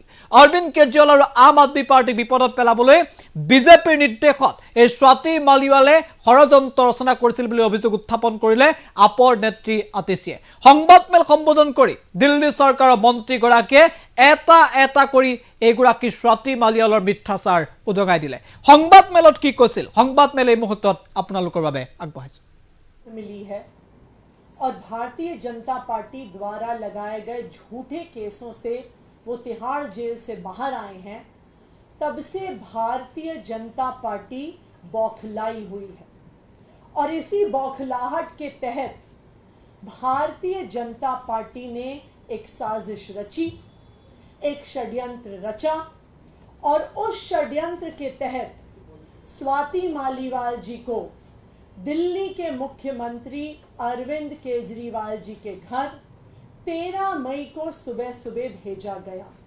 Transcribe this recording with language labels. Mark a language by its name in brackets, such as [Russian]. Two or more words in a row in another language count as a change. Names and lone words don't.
[Assamese] অৰবিন্দ কেজৰিৱাল আৰু আম আদমি পাৰ্টিক বিপদত পেলাবলৈ বিজেপিৰ নিৰ্দেশত এই স্বাতি মালিৱালে ষড়যন্ত্ৰ ৰচনা কৰিছিল বুলি অভিযোগ উত্থাপন কৰিলে আপৰ নেত্ৰী আতিশীয়ে। সংবাদমেল সম্বোধন কৰি দিল্লী চৰকাৰৰ মন্ত্ৰীগৰাকীয়ে এটা কৰি এইগৰাকী স্বাতি মালিৱালৰ মিথ্যাচাৰ উদঙাই দিলে। সংবাদমেলত কি কৈছিল সংবাদমেল এই মুহূৰ্তত আপোনালোকৰ বাবে আগবঢ়াইছো। [Hindi] मिली है और भारतीय जनता पार्टी द्वारा लगाए गए झूठे केसों से वो तिहाड़ जेल से बाहर आए हैं, तब से भारतीय जनता पार्टी बौखलाई हुई है। और इसी बौखलाहट के तहत भारतीय जनता पार्टी ने एक साजिश रची, एक षड्यंत्र रचा और उस षड्यंत्र के तहत स्वाति मालीवाल जी को दिल्ली के मुख्यमंत्री अरविंद केजरीवाल जी के घर 13 मई को सुबह सुबह भेजा गया।